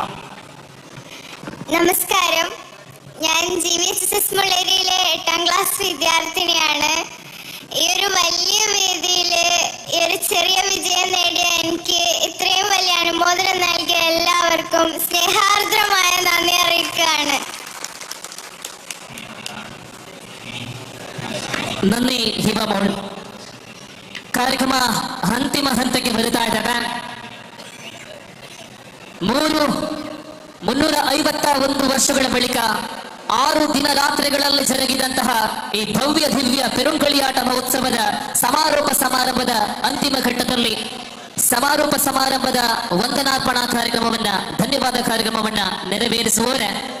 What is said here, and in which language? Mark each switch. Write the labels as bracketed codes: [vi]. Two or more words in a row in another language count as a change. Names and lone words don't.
[ml] നമസ്കാരം, ഞാൻ GVSS മുള്ളേരിയിലെ 8ാം ക്ലാസ് വിദ്യാർത്ഥിനിയാണ്. ഈ ഒരു വലിയ വേദിയിൽ ഈ ഒരു ചെറിയ വിജയം നേടിയ എനിക്ക് ഇത്രയും വലിയ അനുമോദനം നൽകിയ എല്ലാവർക്കും സ്നേഹാർദ്രമായ നന്ദി അറിയിക്കുകയാണ്. നന്നി ഹിബ മോൾ. [kn] ಕಾರ್ಯಕ್ರಮ ಅಂತಿಮ ಹಂತಕ್ಕೆ ಬರುತ್ತಾ ಇದ್ದಾರೆ. 351 ವರ್ಷಗಳ ಬಳಿಕ 6 ದಿನ ರಾತ್ರಿಗಳಲ್ಲಿ ಜರುಗಿದಂತಹ ಈ ಭವ್ಯ ದಿವ್ಯ ಪೆರುಂಗಳಿಯಾಟ ಮಹೋತ್ಸವದ ಸಮಾರೋಪ ಸಮಾರಂಭದ ಅಂತಿಮ ಘಟ್ಟದಲ್ಲಿ ಸಮಾರೋಪ ಸಮಾರಂಭದ ವಂದನಾರ್ಪಣಾ ಕಾರ್ಯಕ್ರಮವನ್ನ, ಧನ್ಯವಾದ ಕಾರ್ಯಕ್ರಮವನ್ನ ನೆರವೇರಿಸುವವರೇ